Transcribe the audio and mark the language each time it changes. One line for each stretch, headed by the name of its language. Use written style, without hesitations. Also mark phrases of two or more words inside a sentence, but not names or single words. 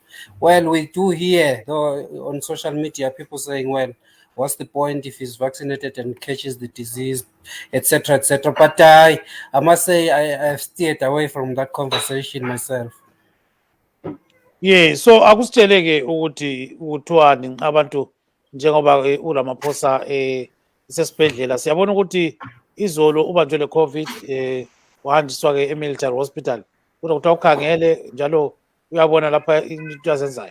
English: Well, we do hear though, on social media people saying, well, what's the point if he's vaccinated and catches the disease, etc., etc. But I must say I've steered away from that conversation myself.
North Ndebele: Yeah, so akusitsheleke ukuthi uthiwani abantu njengoba uRamaphosa isesibhedlela siyabona ukuthi izolo ubanjwe le COVID wahanjiswa ke e-
English: military hospital
North Ndebele: kodwa ukuthi awukhangele njalo uyabona lapha into azenzayo.